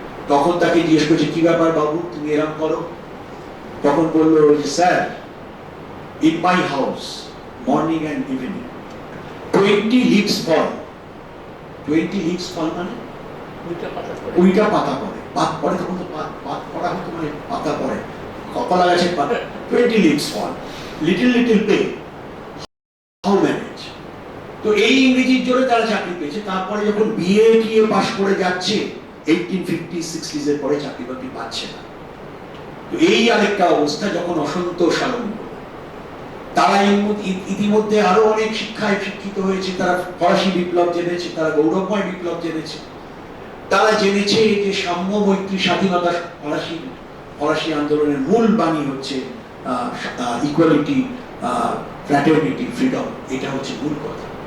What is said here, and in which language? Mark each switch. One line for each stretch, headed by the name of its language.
Bangla: তখন তাকে জিজ্ঞেস করছে কি ব্যাপার বাবু তুমি এরকম করো? তখন বললো যে sir,
English: In my house morning and evening 20 leaves fall। 20 leaves fall
Bangla: মানে উইটা পাতা পড়ে, পাত পড়ে, তখন তো পাত পড়া হতো মানে পাতা পড়ে, কলা গাছের পাতা।
English: 20 leaves fall, little pay, how manage?
Bangla: তো এই ইংরেজির জোরে তারা চাকরি পেয়েছে। তারপরে যখন বিএ টিএ পাশ করে যাচ্ছে 1850s 60s এর পরে চাকরি বাকরি পাচ্ছে না। তো এই আরেকটা অবস্থা, যখন অসন্তোষ আরম্ভ। তারা ইতিমধ্যে আরো অনেক শিক্ষায় শিক্ষিত হয়েছে, তারা ফরাসি বিপ্লব জেনেছে, তারা গৌরবময় বিপ্লব জেনেছে, তারা জেনেছে যে সাম্য, মৈত্রী, স্বাধীনতা ফরাসি আন্দোলনের মূল বাণী হচ্ছে ইকুয়ালিটি, ফ্র্যাটার্নিটি, ফ্রিডম, এটা হচ্ছে মূল কথা।